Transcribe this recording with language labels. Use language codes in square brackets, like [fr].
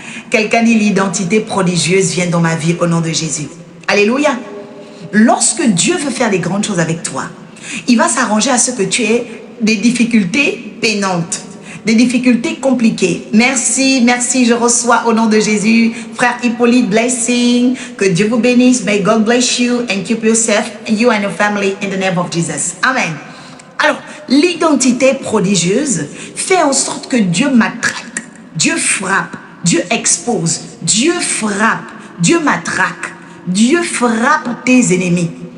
[fr] Quelqu'un dit, l'identité prodigieuse vient dans ma vie au nom de Jésus. Alléluia. Lorsque Dieu veut faire des grandes choses avec toi, il va s'arranger à ce que tu aies des difficultés peinantes, des difficultés compliquées. Merci, merci, je reçois au nom de Jésus. Frère Hippolyte, blessing. Que Dieu vous bénisse. [en] May God bless you and keep yourself and you and your family in the name of Jesus. [fr] Amen. Alors, l'identité prodigieuse fait en sorte que Dieu matraque, Dieu frappe, Dieu expose, Dieu frappe, Dieu matraque, Dieu frappe tes ennemis.